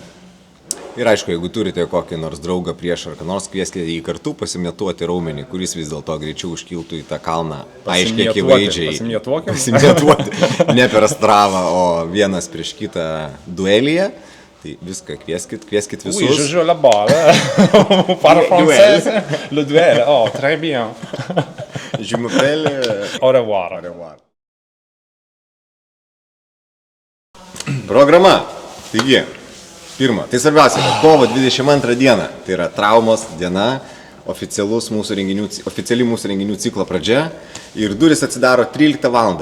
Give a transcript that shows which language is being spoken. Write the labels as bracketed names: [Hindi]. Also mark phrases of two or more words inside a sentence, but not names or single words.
[Lithuanian] Ir aišku, jeigu turite kokį nors draugą prieš ar ką nors, kvieskite jį kartu pasimėtuoti raumenį, kuris vis dėlto greičiau užkiltų į tą kalną. Aiškiai, akivaizdžiai. Pasimėtuoti. Ne per stravą, o vienas prieš kitą duelyje. Tai viską kvieskit visus. [French] Oui, je joue la balle. Par français. Le duel. Oh, très bien. Je m'appelle... Au revoir. [Lithuanian] Programa. Taigi, pirma, tai svarbiausia, kovo 22 diena, tai yra traumos diena, oficiali mūsų renginių ciklo pradžia ir duris atsidaro 13 val.